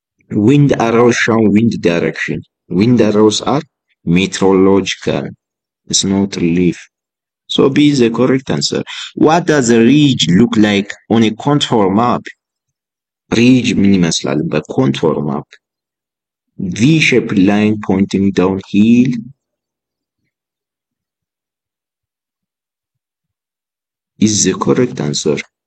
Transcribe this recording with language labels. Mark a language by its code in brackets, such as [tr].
[en] wind arrows show wind direction. wind arrows are meteorological, it's not relief. So B is the correct answer. What does a ridge look like on a contour map? [am] ridge ምን ይመስላል በኮንቶር ማፕ? [en] V-shaped line pointing downhill is the correct answer.